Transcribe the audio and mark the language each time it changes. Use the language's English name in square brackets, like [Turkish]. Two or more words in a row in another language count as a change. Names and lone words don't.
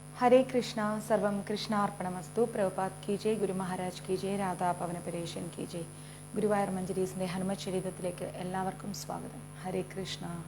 [Sanskrit] हरे कृष्णा सर्वम कृष्णार्पणमस्तु. [Hindi] प्रभुपाद की जय, ഗുരു മഹാരാജ് की जय, രാധാ പവന പരേശൻ की जय. [Malayalam] ഗുരുവായൂർ മഞ്ജരീസിന്റെ ഹനുമത് ചരിതത്തിലേക്ക് എല്ലാവർക്കും സ്വാഗതം. ഹരേ കൃഷ്ണ.